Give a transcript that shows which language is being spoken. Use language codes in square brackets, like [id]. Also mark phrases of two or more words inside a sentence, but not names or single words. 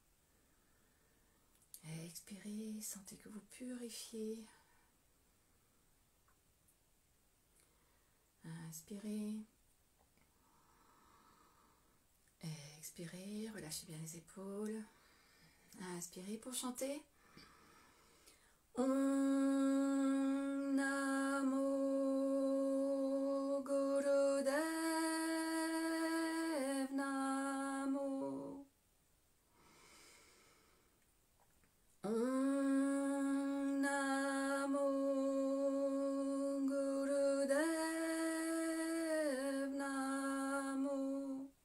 [fr] Expirez, sentez que vous purifiez. Inspirez. Expirez, relâchez bien les épaules. Inspirez pour chanter. [sa] Om Namo Gurudev Namo. Om Namo Gurudev Namo.